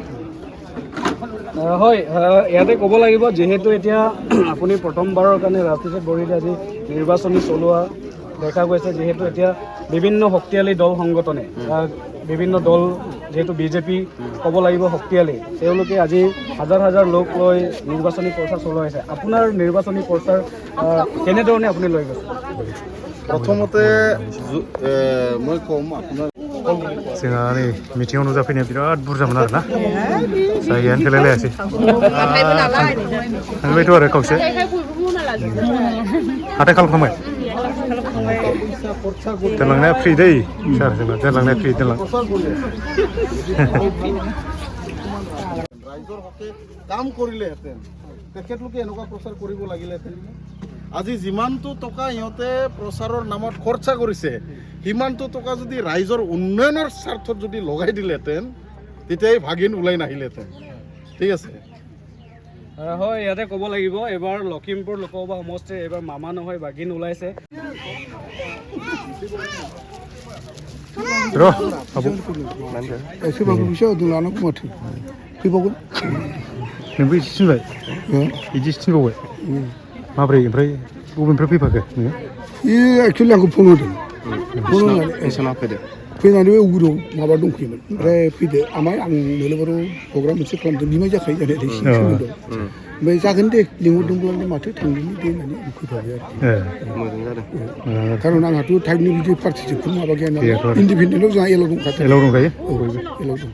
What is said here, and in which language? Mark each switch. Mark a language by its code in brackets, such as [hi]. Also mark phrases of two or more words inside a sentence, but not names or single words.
[as] হয় ইয়াতে ক'ব লাগিব যিহেতু এতিয়া আপুনি প্ৰথমবাৰৰ কাৰণে ৰাজনীতিত ভৰি আজি নিৰ্বাচনী চলোৱা দেখা গৈছে যিহেতু এতিয়া বিভিন্ন শক্তিশালী দল সংগঠনে বিভিন্ন দল যেহেতু বিজেপি ক'ব লাগিব শক্তিশালী তেওঁলোকে আজি হাজাৰ হাজাৰ লোক লৈ নিৰ্বাচনী প্ৰচাৰ চলোৱা হৈছে আপোনাৰ নিৰ্বাচনী প্ৰচাৰ কেনেধৰণে আপুনি লৈ গৈছে প্ৰথমতে মই ক'ম আপোনাৰ [brx] जोंहा नै मिटिङाव नुजाफैनाया बिराद बुरजामोन आरोना जायगायानो थोलायलायासै थांबायथ' आरो खावसे हाथाय खालामखांबाय दोनलांनाया फ्रि दै सार जोंना दोनलांनाया फ्रि दोनलां [as] ৰাইজৰ হকে কাম কৰিলেহেঁতেন তেখেতলোকে এনেকুৱা প্ৰচাৰ কৰিব লাগিলেহেঁতেন আজি যিমানটো টকা ইহঁতে প্ৰচাৰৰ নামত খৰচা কৰিছে সিমানটো টকা যদি ৰাইজৰ উন্নয়নৰ স্বাৰ্থত যদি লগাই দিলেহেঁতেন তেতিয়াই ভাগিন ওলাই নাহিলেহেঁতেন ঠিক আছে হয় ইয়াতে ক'ব লাগিব এবাৰ লখিমপুৰ লোকসভা সমষ্টিৰ এবাৰ মামা নহয় ভাগিন ওলাইছে [brx] एसेबाबो फैसा होदों लानांगौ माथो फैबावगोन नोंबो एसे थिनबाय बिदिसो थिनबावबाय माब्रै ओमफ्राय बबेनिफ्राय फैफाखो नोङो एक्सुवेलि आंखौ फन होदों फन होनानै फैनानै बे उगुराव माबा दंफैयोमोन ओमफ्राय फैदो आमाय आं नोलोबाराव प्रग्राम मोनसे खालामदों बिमाय जाखायो जानाय सोमोन्दो ओमफ्राय जागोन दे लिंहरदोंब्लालाय माथो थांदोंनि दे होननानै आं फैफाबाय आरो मोजां जादों खारन आंहाथ' टाइपनि बिदि पार्टिसिपेट माबा गैया नालाय इन्डिपेन्डेन्टआव जोंहा एलाव दंखायो एलाव दंखायो एलाव दं